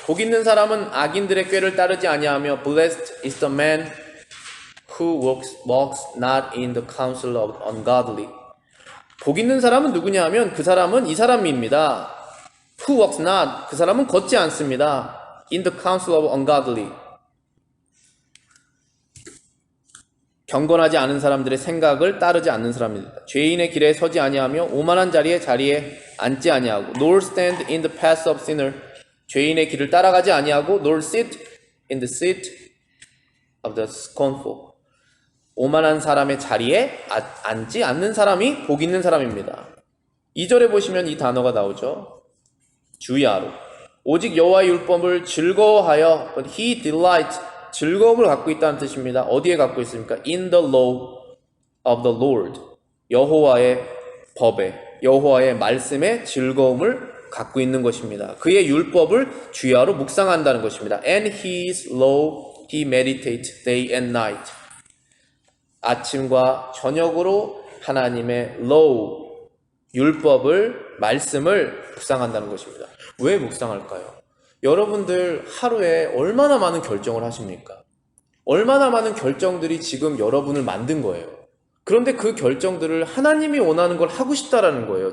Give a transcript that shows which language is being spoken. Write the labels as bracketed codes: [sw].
[ko] 복 있는 사람은 악인들의 꾀를 따르지 아니하며 [en] Blessed is the man who walks not in the counsel of ungodly. [ko] 복 있는 사람은 누구냐 하면 그 사람은 이 사람입니다. [en] Who walks not, [ko] 그 사람은 걷지 않습니다. [en] In the counsel of ungodly. [ko] 경건하지 않은 사람들의 생각을 따르지 않는 사람입니다. 죄인의 길에 서지 아니하며 오만한 자리에 앉지 아니하고 [en] nor stand in the path of sinner. [ko] 죄인의 길을 따라가지 아니하고 [en] nor sit in the seat of the scornful. [ko] 오만한 사람의 자리에 앉지 않는 사람이 복 있는 사람입니다. 2절에 보시면 이 단어가 나오죠. 주야로. 오직 여호와의 율법을 즐거워하여 [en] but he delights [ko] 즐거움을 갖고 있다는 뜻입니다. 어디에 갖고 있습니까? [en] In the law of the Lord. [ko] 여호와의 법에, 여호와의 말씀에 즐거움을 갖고 있는 것입니다. 그의 율법을 주야로 묵상한다는 것입니다. [en] And his law he meditates day and night. [ko] 아침과 저녁으로 하나님의 law, 율법을, 말씀을 묵상한다는 것입니다. 왜 묵상할까요? 여러분들 하루에 얼마나 많은 결정을 하십니까? 얼마나 많은 결정들이 지금 여러분을 만든 거예요. 그런데 그 결정들을 하나님이 원하는 걸 하고 싶다라는 거예요.